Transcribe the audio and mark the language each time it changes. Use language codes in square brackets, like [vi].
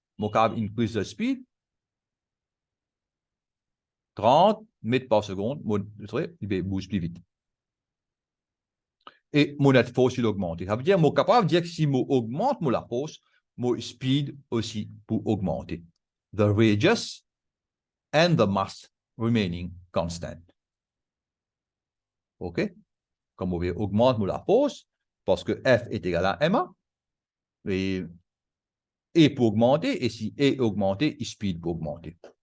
[fr] Je suis capable [en] increase the speed. [fr] 30 mètres par seconde, il bouge plus vite. Et mon net force, il augmente. Ça veut dire, je suis capable de dire que si je augmente la force, mon speed aussi peut augmenter. [en] The radius and the mass remaining constant. OK? [fr] Comme on augmente la force, parce que F est égal à ma, et E peut augmenter, et si E augmenter, speed peut augmenter.